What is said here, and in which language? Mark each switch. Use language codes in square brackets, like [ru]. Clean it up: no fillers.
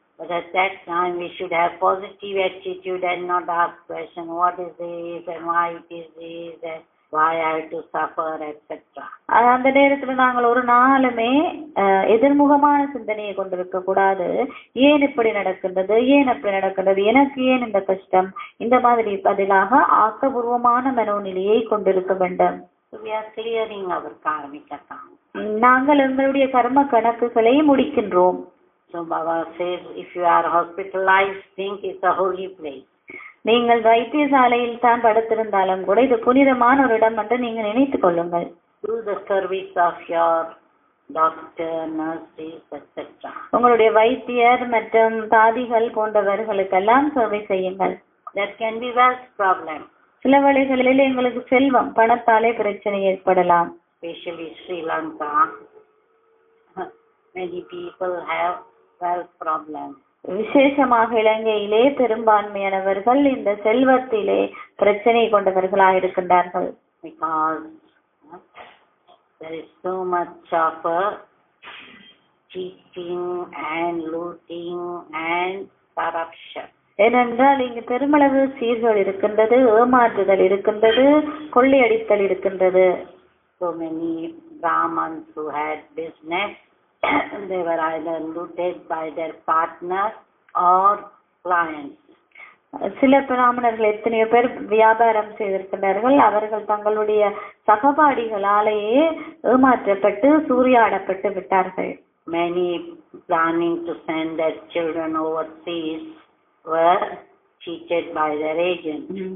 [en] But at that time we should have positive attitude and not ask question, what is this and why it is this and why I have to suffer, etc. [ta] அந்த நேரத்துல நாங்கள் ஒரு நாளுமே எதிர்முகமான சிந்தனையை கொண்டிருக்க கூடாது. ஏன் இப்படி நடக்கின்றது, ஏன் அப்படி நடக்கின்றது, எனக்கு ஏன் இந்த கஷ்டம், இந்த மாதிரி பதிலாக ஆக்கபூர்வமான மனோநிலையை கொண்டிருக்க வேண்டும். [en] We are clearing our karmic account. [ta] நாங்கள் எங்களுடைய கர்ம கணக்குகளை முடிக்கின்றோம். [en] So Baba says, if you are hospitalized, think it's a holy place. [ta] நீங்கள் வைத்தியசாலையில் தான் படுத்திருந்தாலும் கூட இது புனிதமான ஒரு இடம் என்று நீங்கள் நினைத்துக் கொள்ளுங்கள். [en] Do the service of your doctor, nurses, etc. [ta] உங்களுடைய வைத்தியர் மற்றும் தாதிகள் போன்றவர்களுக்கெல்லாம் சேவை செய்யுங்கள். [en] That can be wealth problem. [ta] சில வழிகளில் எங்களுக்கு செல்வம், பணத்தாலே பிரச்சனை ஏற்படலாம். [en] Especially Sri Lanka, many people have wealth problems. [ta] விசேஷமாக இலங்கையிலே பெரும்பான்மையானவர்கள் இந்த செல்வத்திலே பிரச்சனை கொண்டவர்களாக இருக்கின்றார்கள். [en] Because there is so much of cheating and looting and corruption. [ta] ஏனென்றால் இங்கு பெருமளவு சீர்கள் இருக்கின்றது, ஏமாற்றுதல் இருக்கின்றது, கொள்ளையடித்தல் இருக்கின்றது. [en] So many Brahmins who had business, they were either looted by their partners or clients. [ta] சில பிராமணர்கள் எத்தனையோ பேர் வியாபாரம் செய்திருக்கிறார்கள், அவர்கள் தங்களுடைய சகபாடிகளாலேயே ஏமாற்றப்பட்டு சூறையாடப்பட்டு விட்டார்கள். [en] Many planning to send their children overseas were cheated by their agents.